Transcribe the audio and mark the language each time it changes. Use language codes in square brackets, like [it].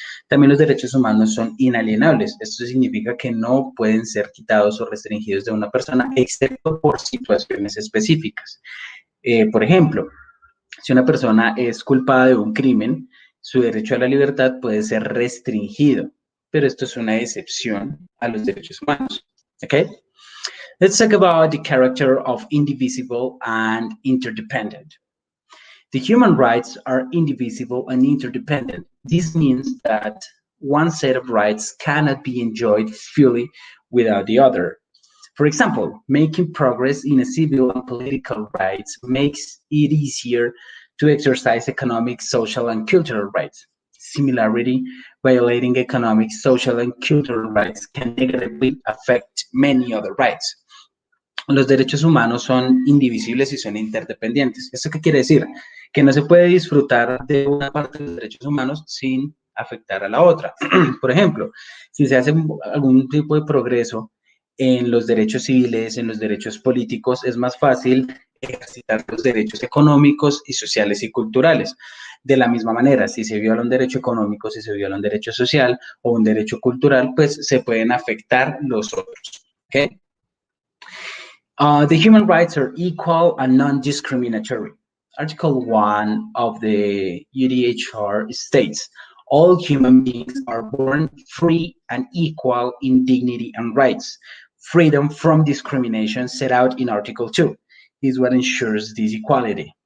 [es] También los derechos humanos son inalienables. Esto significa que no pueden ser quitados o restringidos de una persona, excepto por situaciones específicas. Por ejemplo, si una persona es culpada de un crimen, Su derecho a la libertad puede ser restringido, pero esto es una excepción a los derechos humanos. [en] Okay? Let's talk about the character of indivisible and interdependent. The human rights are indivisible and interdependent. This means that one set of rights cannot be enjoyed fully without the other. For example, making progress in civil and political rights makes it easier to exercise economic, social, and cultural rights. Similarly, violating economic, social, and cultural rights can negatively affect many other rights. [es] Los derechos humanos son indivisibles y son interdependientes. ¿Esto qué quiere decir? Que no se puede disfrutar de una parte de los derechos humanos sin afectar a la otra. Por ejemplo, si se hace algún tipo de progreso en los derechos civiles, en los derechos políticos, es más fácil ejercitar los derechos económicos y sociales y culturales. De la misma manera, si se viola un derecho económico, si se viola un derecho social o un derecho cultural, pues se pueden afectar los otros. ¿Ok? [en] The human rights are equal and non-discriminatory. Article 1 of the UDHR states, all human beings are born free and equal in dignity and rights. Freedom from discrimination set out in Article 2 is what ensures this equality.